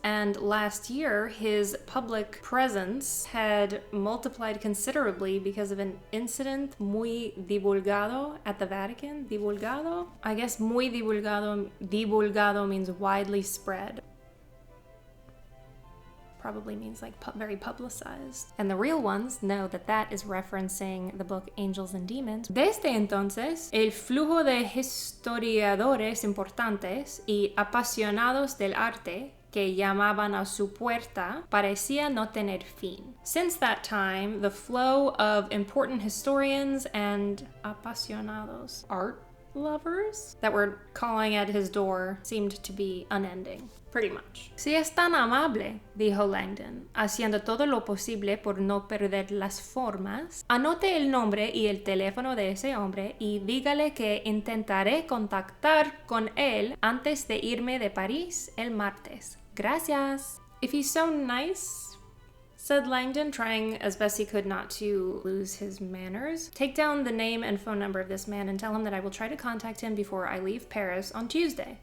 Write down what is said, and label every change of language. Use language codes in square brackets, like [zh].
[en] And last year, his public presence had multiplied considerably because of an incident [es] muy divulgado [en] at the Vatican. Divulgado? I guess [es] muy divulgado [en] means widely spread. Probably means like very publicized. And the real ones know that that is referencing the book Angels and Demons. [es] Desde entonces, el flujo de historiadores importantes y apasionados del arte que llamaban a su puerta parecía no tener fin. [en] Since that time, the flow of important historians and apasionados, art lovers, that were calling at his door seemed to be unending. Pretty much. [es] Si es tan amable, dijo Langdon, haciendo todo lo posible por no perder las formas, anote el nombre y el teléfono de ese hombre y dígale que intentaré contactar con él antes de irme de París el martes. Gracias. [en] If he's so nice, said Langdon, trying as best he could not to lose his manners, take down the name and phone number of this man and tell him that I will try to contact him before I leave Paris on Tuesday.